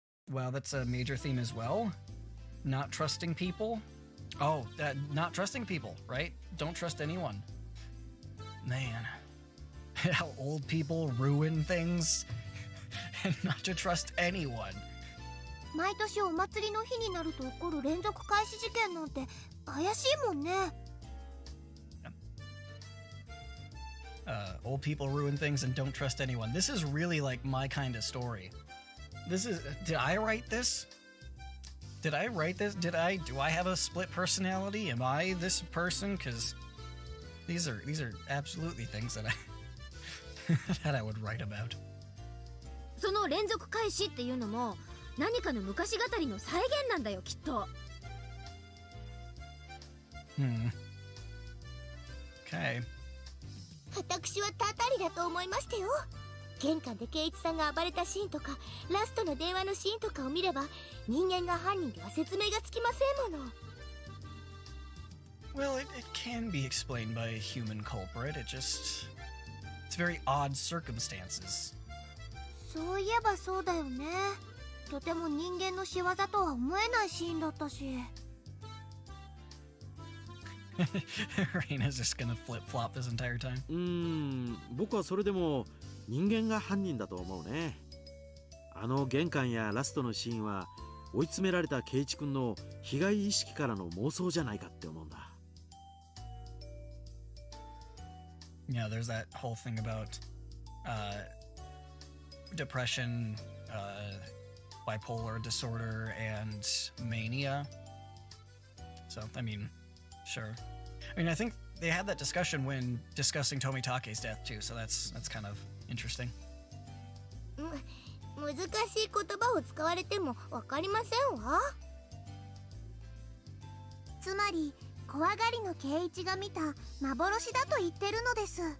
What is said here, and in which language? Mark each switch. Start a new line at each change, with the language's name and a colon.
English: Wow, that's a major theme as well. Not trusting people. Oh, not trusting people, right? Don't trust anyone. Man. How old people ruin things. And not to trust anyone.
Japanese: 毎年お祭りの日になると起こる連続開始事件なんて怪しいもんね。
English: Old people ruin things and don't trust anyone. This is really like my kind of story. Did I write this? Do I have a split personality? Am I this person? Because these are absolutely things that that I would write about.
Japanese: その連続開始っていうのも何かの昔語りの再現なんだよきっと。
English: Okay.
Japanese: 私はたたりだと思いましたよ。玄関で圭一さんが暴れたシーンとかラストの電話のシーンとかを見れば人間が犯人では説明がつきませんもの。
English: Well, it can be explained by a human culprit. It's very odd circumstances.
Japanese: そういえばそうだよね。とても人間の仕業とは思えないシーンだったし。
English: Reina's just gonna flip-flop this entire time.
Japanese: 僕はそれでも人間が犯人だと思うね。あの玄関やラストのシーンは追い詰められた圭一君の被害意識からの妄想じゃないかって思うんだ。
English: Yeah, there's that whole thing about depression, bipolar disorder, and mania. So, I mean, sure. I mean, I think they had that discussion when discussing Tomitake's death too, so that's kind of interesting.
Japanese: 難しい言葉を使われてもわかりませんわ。つまり怖がりの圭一が見た幻だと言ってるのです。